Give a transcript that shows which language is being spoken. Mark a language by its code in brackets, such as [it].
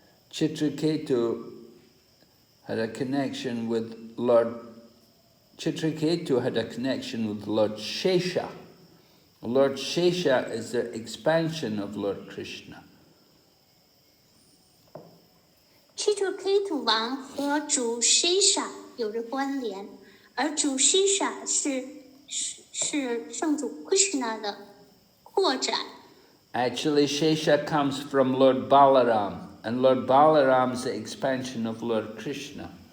[en] Chitraketu had a connection with Lord. Chitraketu had a connection with Lord Shesha. Lord Shesha is the expansion of Lord Krishna. [zh] Chitraketu 王和主 Shesha 有着关联，而主 Shesha 是圣主 Krishna 的扩展。 [en] Actually, Shesha comes from Lord Balaram, and Lord Balaram is the expansion of Lord Krishna.